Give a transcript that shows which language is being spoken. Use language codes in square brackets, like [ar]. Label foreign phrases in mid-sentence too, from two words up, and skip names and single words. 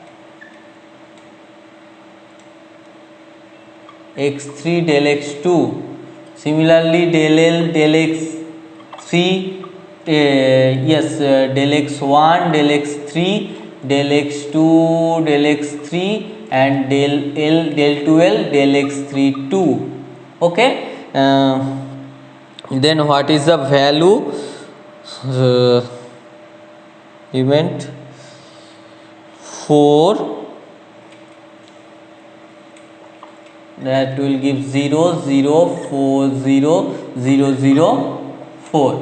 [en] x3 del x2, similarly del L del x3 del x1 del x3 del x2 del x3 and del L del 2L del x3 2. Okay, then what is the value event 4, that will give 0 0 4 0 0 0 4.